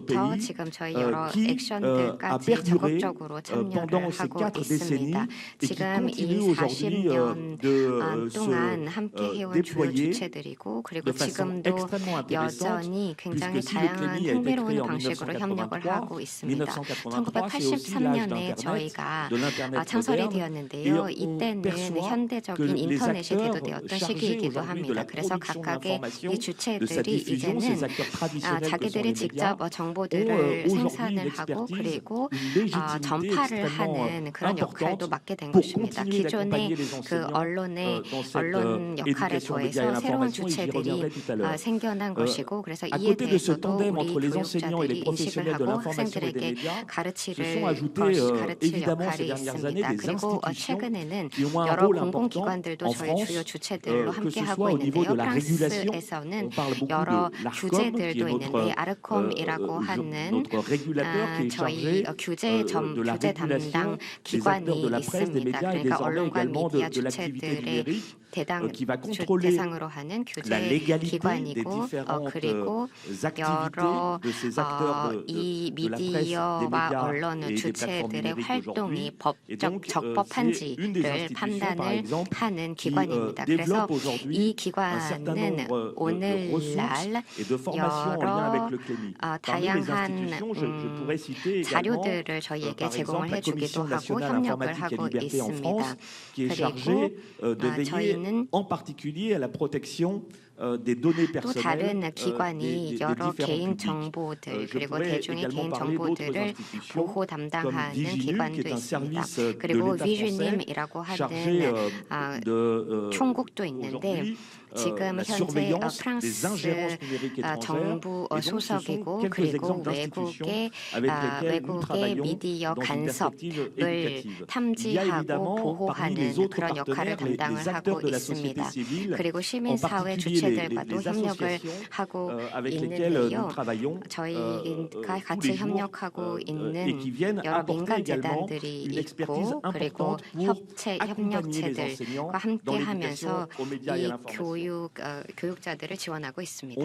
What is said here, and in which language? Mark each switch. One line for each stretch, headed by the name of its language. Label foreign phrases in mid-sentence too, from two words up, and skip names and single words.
Korean: 컨셉에서부터
French: pays
Korean: 지금 저희 여러
French: qui a
Korean: 액션들까지
French: perduré
Korean: 적극적으로 참여를
French: pendant ces
Korean: 하고
French: 4 décennies
Korean: 있습니다.
French: et qui
Korean: 지금
French: continue
Korean: 이
French: aujourd'hui
Korean: 40년
French: de
Korean: 동안
French: se
Korean: 함께 해온 주요
French: déployer
Korean: 주체들이고 그리고
French: de façon
Korean: 지금도
French: extrêmement intéressante
Korean: 여전히 굉장히
French: puisque si le
Korean: 다양한
French: CLEMI a été
Korean: 흥미로운
French: créé en
Korean: 방식으로 협력을
French: 1983,
Korean: 하고 있습니다.
French: 1983 c'est aussi l'âge
Korean: 1983년에
French: d'Internet,
Korean: 저희가
French: de l'Internet
Korean: 창설이
French: moderne, et
Korean: 되었는데요.
French: on
Korean: 이때는
French: perçoit que
Korean: 현대적인
French: les
Korean: 인터넷이
French: acteurs
Korean: 대두되었던
French: chargés
Korean: 시기이기도
French: aujourd'hui de la
Korean: 합니다. 그래서
French: production
Korean: 각각의
French: d'informations,
Korean: 이
French: de sa
Korean: 주체들이
French: diffusion, ces
Korean: 이제는
French: acteurs traditionnels que sont
Korean: 자기들이
French: les médias,
Korean: 직접 정보들을
French: ont aujourd'hui une
Korean: 생산을 하고
French: expertise,
Korean: 그리고
French: une légitimité
Korean: 전파를
French: extrêmement
Korean: 하는 그런 역할도
French: importante
Korean: 맡게 된
French: pour
Korean: 것입니다.
French: continuer
Korean: 기존의
French: d'accompagner les
Korean: 그
French: enseignants
Korean: 언론의
French: dans cette
Korean: 언론 역할에
French: éducation aux médias et à
Korean: 더해서 새로운
French: l'information, et j'y
Korean: 주체들이
French: reviendrai tout à l'heure.
Korean: 생겨난 것이고 그래서
French: À
Korean: 이에
French: côté de ce
Korean: 대해서도
French: tandem
Korean: 우리
French: entre les enseignants et les
Korean: 교육자들이 인식을
French: professionnels de
Korean: 하고
French: l'information et des
Korean: 학생들에게
French: médias, se
Korean: 가르칠
French: sont ajoutés évidemment ces
Korean: 역할이
French: dernières années
Korean: 있습니다.
French: des
Korean: 그리고
French: institutions
Korean: 최근에는
French: qui ont un
Korean: 여러
French: rôle important
Korean: 공공기관들도
French: en
Korean: 저희 주요
French: France,
Korean: 주체들로
French: que
Korean: 함께
French: ce soit
Korean: 하고
French: au niveau
Korean: 있는데요.
French: de la régulation.
Korean: 프랑스에서는
French: On parle beaucoup
Korean: 여러
French: de l'ARCOM, qui
Korean: 규제들도
French: est
Korean: 있는데
French: notre,
Korean: 아르콤이라고 하는
French: notre régulateur qui est chargé
Korean: 저희 규제
French: de la
Korean: 규제
French: régulation
Korean: 담당
French: des acteurs
Korean: 기관이
French: de la presse, des
Korean: 있습니다.
French: médias et
Korean: 그러니까
French: désormais
Korean: 언론과
French: également
Korean: 미디어
French: de l'activité
Korean: 주체들의
French: numérique,
Korean: 대상
French: qui va contrôler
Korean: 대상으로 하는
French: la
Korean: 규제
French: légalité des
Korean: 기관이고
French: différentes
Korean: 그리고
French: activités
Korean: 여러
French: de ces acteurs
Korean: 이
French: de la presse, des
Korean: 미디어와
French: médias
Korean: 언론
French: et des plateformes
Korean: 주체들의
French: numériques
Korean: 활동이
French: aujourd'hui. Et
Korean: 법적
French: donc, c'est une des
Korean: 적법한지를
French: institutions, par
Korean: 판단을
French: exemple,
Korean: 하는
French: qui
Korean: 기관입니다. 그래서
French: développe aujourd'hui
Korean: 이
French: un certain
Korean: 기관은
French: nombre de
Korean: 오늘날
French: ressources et de formations en lien avec le CLEMI. Parmi les
Korean: 다양한
French: institutions, je pourrais citer également,
Korean: 자료들을 저희에게
French: par exemple,
Korean: 제공을
French: la
Korean: 해주기도
French: Commission
Korean: 하고
French: nationale
Korean: 협력을
French: informatique et
Korean: 하고
French: liberté en
Korean: 있습니다.
French: France, qui est
Korean: 그리고
French: chargée de veiller
Korean: 저희는
French: en particulier à la protection des données
Korean: 또
French: personnelles
Korean: 다른 기관이
French: des
Korean: 여러
French: différents
Korean: 개인
French: publics.
Korean: 정보들
French: Je
Korean: 그리고
French: pourrais
Korean: 대중의
French: également
Korean: 개인
French: parler d'autres
Korean: 정보들을
French: institutions
Korean: 보호
French: comme
Korean: 담당하는
French: Viginu, qui
Korean: 기관도
French: est un
Korean: 있습니다.
French: service de
Korean: 그리고
French: l'État français
Korean: 위주님이라고
French: chargé
Korean: 하는
French: de
Korean: 총국도 있는데
French: aujourd'hui
Korean: 지금
French: la
Korean: 현재
French: surveillance des
Korean: 프랑스
French: ingérences numériques étrangères.
Korean: 정부
French: Et donc, ce sont
Korean: 소속이고
French: quelques
Korean: 그리고
French: exemples d'institutions
Korean: 외국의
French: avec lesquelles nous
Korean: 외국의
French: travaillons
Korean: 미디어
French: dans une perspective
Korean: 간섭을
French: éducative. Il y a
Korean: 탐지하고
French: évidemment parmi
Korean: 보호하는
French: les autres
Korean: 그런 역할을
French: partenaires les
Korean: 담당을
French: acteurs
Korean: 하고
French: de la société
Korean: 있습니다.
French: civile,
Korean: 그리고
French: en
Korean: 시민사회
French: particulier
Korean: 주체들과도
French: les
Korean: 협력을
French: associations
Korean: 하고
French: avec lesquelles nous
Korean: 있는데요.
French: travaillons
Korean: 저희가
French: tous
Korean: 같이
French: les jours
Korean: 협력하고
French: et
Korean: 있는
French: qui viennent
Korean: 여러
French: apporter
Korean: 민간
French: également
Korean: 재단들이
French: une expertise
Korean: 있고 그리고
French: importante pour accompagner les
Korean: 협력체들과
French: enseignants
Korean: 함께
French: dans
Korean: 하면서
French: l'éducation aux médias et à
Korean: 이
French: l'information.
Korean: 교육자들을 지원하고 있습니다.